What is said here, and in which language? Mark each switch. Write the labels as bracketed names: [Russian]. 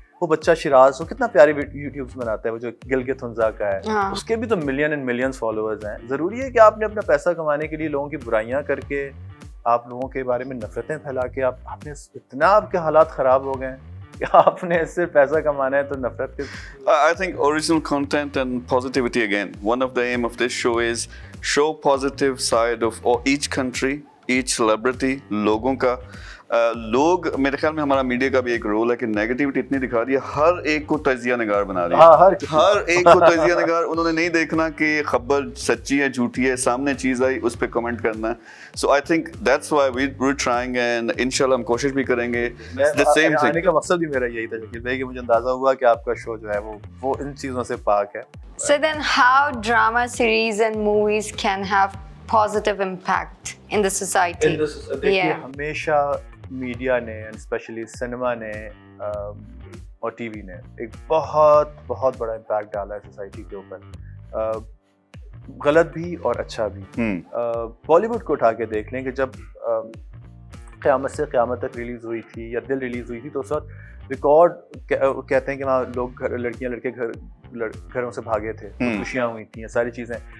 [Urdu] وہ بچہ شراز وہ کتنا پیاری یوٹیوبس بناتا ہے, وہ جو گلگت ہنزا کا ہے, اس کے بھی تو ملین اینڈ ملینز فالوورز ہیں. ضروری ہے کہ آپ نے اپنا پیسہ کمانے کے لیے لوگوں کی برائیاں کر کے, آپ لوگوں کے بارے میں نفرتیں پھیلا کے, آپ نے اتنا آپ کے حالات خراب ہو گئے ہیں کہ آپ نے صرف پیسہ کمانا ہے تو نفرت کے. [English] I think original content and positivity again. One of the aim of this show is show positive side of each country, each celebrity, [Urdu] لوگوں کا. لوگ میرے خیال میں ہمارا میڈیا کا بھی ایک رول ہے کہ نیگیٹیوٹی اتنی دکھا رہی ہے, ہر ایک کو تجزیہ نگار بنا رہی ہے, ہر ایک کو تجزیہ نگار. انہوں نے نہیں دیکھنا کہ خبر سچی ہے جھوٹی ہے, سامنے چیز آئی اس پہ کمنٹ کرنا ہے. [English] so I think that's why we trying, and [Urdu] انشاءاللہ ہم کوشش بھی کریں گے. آنے کا مقصد بھی میرا یہی تھا شکیل بھائی کہ مجھے اندازہ ہوا کہ آپ کا شو جو ہے وہ ان چیزوں سے پاک ہے. [English] So then how drama series and movies can have positive impact in the society? [Urdu] دیکھیے ہمیشہ میڈیا نے اینڈ اسپیشلی سنیما نے اور ٹی وی نے ایک بہت بہت بڑا امپیکٹ ڈالا ہے سوسائٹی کے اوپر, غلط بھی اور اچھا بھی. بالی ووڈ کو اٹھا کے دیکھ لیں کہ جب قیامت سے قیامت تک ریلیز ہوئی تھی یا دل ریلیز ہوئی تھی تو اس وقت ریکارڈ کہتے ہیں کہ وہاں لوگ لڑکیاں لڑکے گھروں سے بھاگے تھے, خوشیاں ہوئی تھیں, ساری چیزیں.